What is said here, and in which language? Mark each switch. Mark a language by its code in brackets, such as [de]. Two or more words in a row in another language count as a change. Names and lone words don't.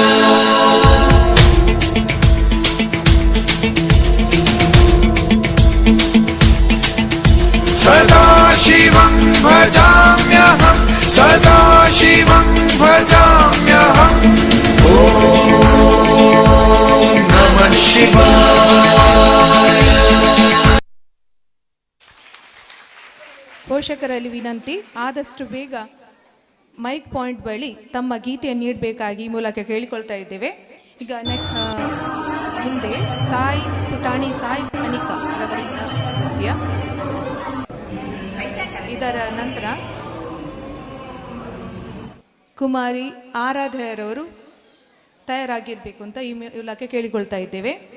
[sa] सदा शिवं भजाम्यहं सदा शिवं भजाम्यहं ॐ नमः शिवाय [kn] ಪೋಷಕರಲ್ಲಿ ವಿನಂತಿ, ಆದಷ್ಟು ಬೇಗ [en] mic point [kn] ಬಳಿ ತಮ್ಮ ಗೀತೆಯನ್ನು ನೀಡಬೇಕಾಗಿ ಮೂಲಕ ಕೇಳಿಕೊಳ್ತಾ ಇದ್ದೇವೆ. ಈಗ ಮುಂದೆ ಸಾಯಿ ಪುಟಾಣಿ ಸಾಯಿ ಅನಿಕಾ ರವರಿಂದ ನೃತ್ಯ, ಇದರ ನಂತರ ಕುಮಾರಿ ಆರಾಧ್ಯರವರು ತಯಾರಾಗಿರಬೇಕು ಅಂತ ಈ ಮೂಲಕ ಕೇಳಿಕೊಳ್ತಾ ಇದ್ದೇವೆ.